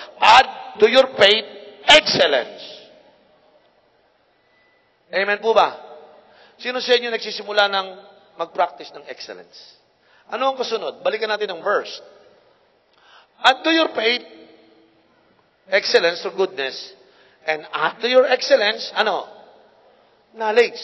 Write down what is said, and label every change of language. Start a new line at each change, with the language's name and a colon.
English: Add to your faith excellence.
Filipino: Amen po ba? Sino sa inyo nagsisimula ng mag-practice ng excellence? Ano ang kasunod? Balikan natin ang verse.
English: Add to your faith excellence or goodness, and add to your excellence, knowledge.